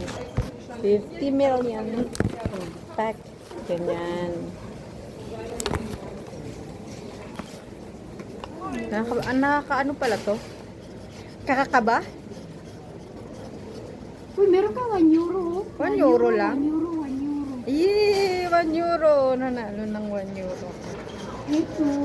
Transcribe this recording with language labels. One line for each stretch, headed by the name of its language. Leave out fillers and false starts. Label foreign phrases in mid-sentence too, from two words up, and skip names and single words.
English: 50 million. Pack.
Filipino: Ganyan. Nakaka-ano pala to? Kakakaba? Uy, meron ka 1 euro. 1 euro lang? 1 euro, 1 euro. Yee! 1 euro. Nanalo ng 1 euro. Ito.